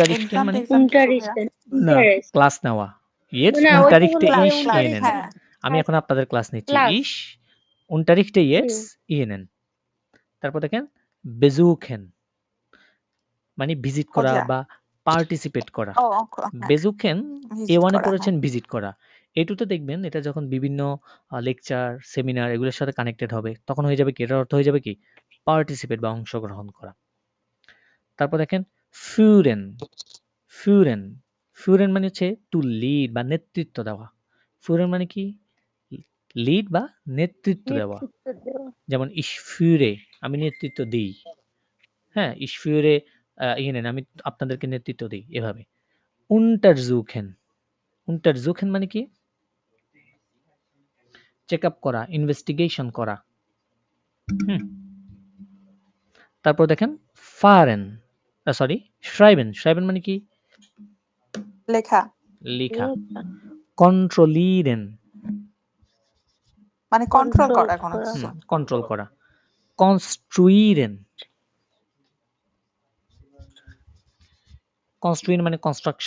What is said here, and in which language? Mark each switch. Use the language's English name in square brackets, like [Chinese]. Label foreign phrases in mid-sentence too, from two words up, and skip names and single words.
[Bangla] উনটারিস্টেন মানে না, ক্লাস নেওয়া। Jetzt না, ওইটা [German] unterrichte [Bangla] হলো [German] ich [Bangla] ক্লাস, [German] Ihnen। [Bangla] হ্যাঁ। আমি এখন আপনাদের ক্লাস নিচ্ছি। Class। [German] Ich unterrichte jetzt Ihnen। [Bangla] তারপর দেখেন besuchen মানে ভিজিট করা খোঁজা। বা পার্টিসিপেট করা। ও হ্যাঁ, বেজুকেন visit A1 এ করা, পড়েছেন ভিজিট করা। A2 তে দেখবেন এটা যখন বিভিন্ন লেকচার, সেমিনার এগুলোর সাথে কানেক্টেড হবে তখন হয়ে যাবে কি? এটার অর্থ হয়ে যাবে কি? পার্টিসিপেট বা অংশগ্রহণ করা। তারপর দেখেন führen, führen, führen মানে হচ্ছে [English] to lead [Bangla] বা নেতৃত্ব দেওয়া। führen মানে কি? লিড বা নেতৃত্ব দেওয়া। নেতৃত্ব দেওয়া। [German] যেমন ich führe, [Bangla] আমি নেতৃত্ব দিই। হ্যাঁ, [German] ich führe Ihnen, [Bangla] আমি আপনাদেরকে নেতৃত্ব দিই, এভাবে। untersuchen, untersuchen মানে কি? [English] check up [Bangla] করা, ইনভেস্টিগেশন করা। তারপর দেখেন fahren, সরি schreiben, schreiben মানে কি? লেখা, লেখা। controllieren, মানে কন্ট্রোল করা কোনো করা। কিছু। কন্ট্রোল করা। construieren, construieren মানে কনস্ট্রাকশন,